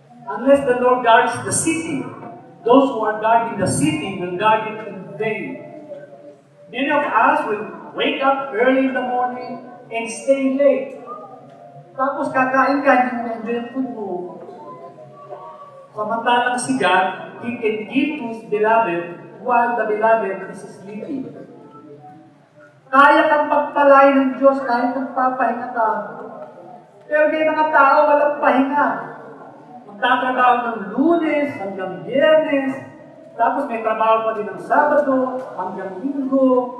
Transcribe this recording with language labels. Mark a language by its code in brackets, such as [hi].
[en] Unless the Lord guards the city, those who are guarding the city will guard it in vain. Many of us will wake up early in the morning and stay late. [tl] Tapos kakain ka, hindi mo na-enjoy ang food mo. Samantalang si [en] God, He can give to His beloved while the beloved is sleeping. [tl] Kaya kang pagpalain ng Diyos kahit nagpapahinga ka. Pero may mga tao walang pahinga. Magtatrabaho ng Lunes hanggang Biyernes, tapos may trabaho pa din ng Sabado hanggang Linggo.